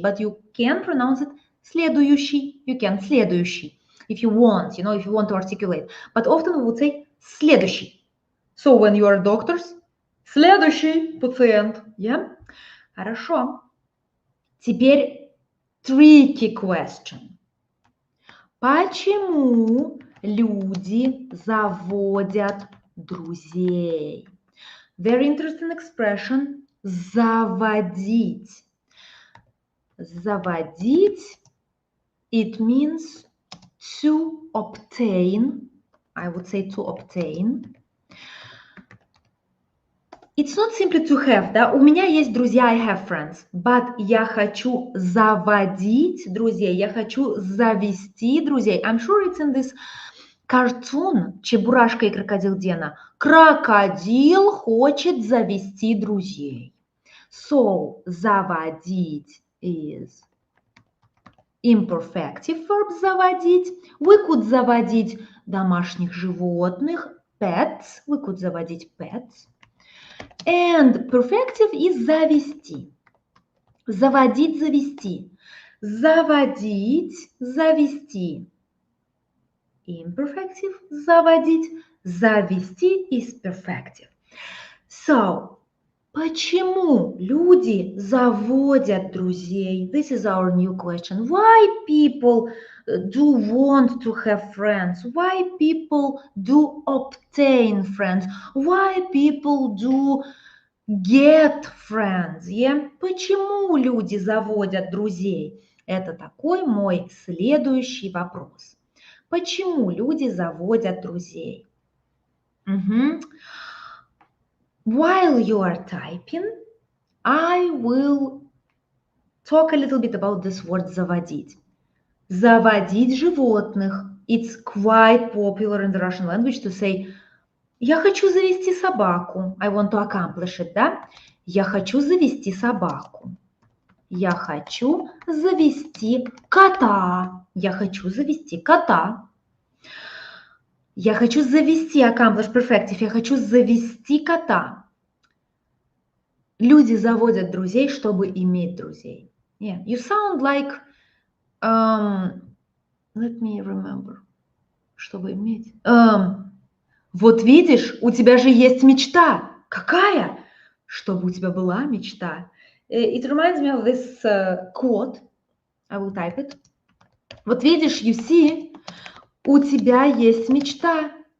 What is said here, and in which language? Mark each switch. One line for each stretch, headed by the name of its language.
English: But you can pronounce it следующий. You can следующий. If you want, you know, if you want to articulate. But often we would say следующий. So when you are doctors,
Russian: следующий пациент.
English: Yeah? Хорошо.
Russian: Теперь
English: tricky question.
Russian: Почему люди заводят друзей?
English: Very interesting expression. Заводить. Заводить, it means to obtain. I would say to obtain. It's not simply to have, да?
Russian: У меня есть друзья,
English: I have friends.
Russian: But я хочу заводить друзей, я хочу завести друзей.
English: I'm sure it's in this cartoon Чебурашка и крокодил Гена.
Russian: Крокодил хочет завести друзей. So, заводить is
English: imperfective verb заводить. We could
Russian: заводить домашних животных,
English: pets. We could заводить pets. And perfective is завести.
Russian: Заводить, завести. Заводить, завести.
English: Imperfective – заводить. Завести is perfective.
Russian: So, почему люди заводят друзей?
English: This is our new question. Why people do want to have friends? Why people do obtain friends? Why people do get friends? Yeah?
Russian: Почему люди заводят друзей? Это такой мой следующий вопрос. Почему люди заводят друзей?
English: While you are typing, I will talk a little bit about this word заводить.
Russian: Заводить животных.
English: It's quite popular in the Russian language to say
Russian: я хочу завести собаку.
English: I want to accomplish it, да?
Russian: Я хочу завести собаку. Я хочу завести кота. Я хочу завести кота. Я хочу завести,
English: accomplish perfective.
Russian: Я хочу завести кота. Люди заводят друзей, чтобы иметь друзей.
English: Yeah, you sound like, let me remember,
Russian: чтобы иметь. Вот видишь, у тебя же есть мечта. Какая? Чтобы у тебя была мечта.
English: It reminds me of this quote. I will type it.
Russian: Вот видишь,
English: you see,
Russian: у тебя есть мечта.